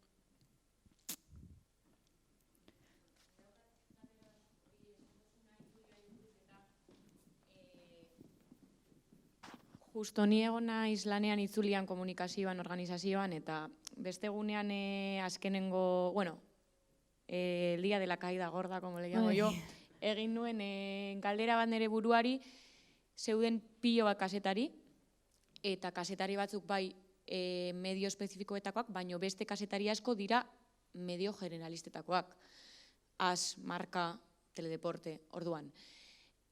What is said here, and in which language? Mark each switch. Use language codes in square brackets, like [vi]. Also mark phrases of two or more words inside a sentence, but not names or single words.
[eu] Justo ni egon naiz lanean itzulian komunikazioan, organizazioan, eta beste egunean azkenengo, [es] el día de la caída gorda, como le llamo yo, [eu] egin nuen galdera bat nire buruari, zeuden pilo bat kazetari, eta kazetari batzuk bai medio espezifikoetakoak, baino beste kazetari asko dira medio generalistetakoak. AS, Marka, Teledeporte, orduan.